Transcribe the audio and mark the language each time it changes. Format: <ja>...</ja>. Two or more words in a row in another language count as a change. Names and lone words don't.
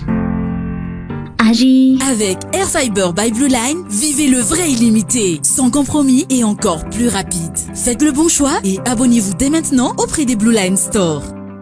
<fr>Ary avec Air Fiber by Blue Line, vivez le vrai illimité, sans compromis et encore plus rapide. Faites le bon choix et abonnez-vous dès maintenant auprès des Blue Line Store.</fr>